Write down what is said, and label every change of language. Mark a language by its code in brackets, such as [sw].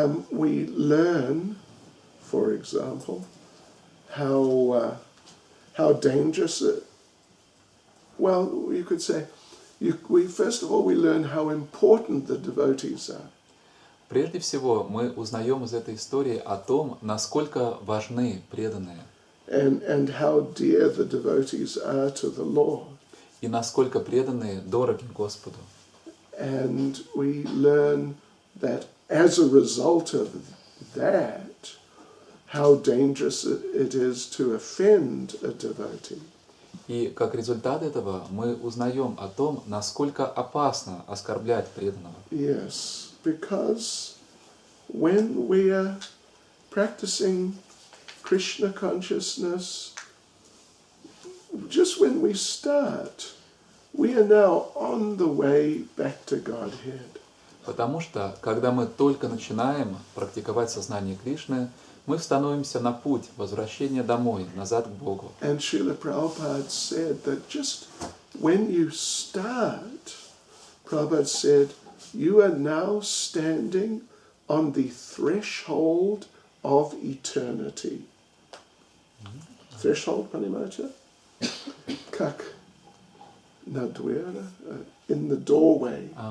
[en] We learn, for example, how dangerous it. Well, you could say, first of all we learn how important the devotees are. [ru] Прежде всего, мы узнаем из этой истории о том, насколько важны преданные. [en] And how dear the devotees are to the Lord. [ru] И насколько преданные дороги Господу. [en] And we learn that as a result of that, how dangerous it is to offend a devotee. [ru] И как результат этого мы узнаем о том, насколько опасно оскорблять преданного. [en] Yes, because when we are practicing Krishna consciousness, just when we start, we are now on the way back to Godhead. [ru] Потому что, когда мы только начинаем практиковать сознание Кришны, мы становимся на путь возвращения домой, назад к Богу. [en] And Srila Prabhupada said that just when you start, Prabhupada said, you are now standing on the threshold of eternity. [ru] Threshold, понимаете? Как на двери, [en] in the doorway.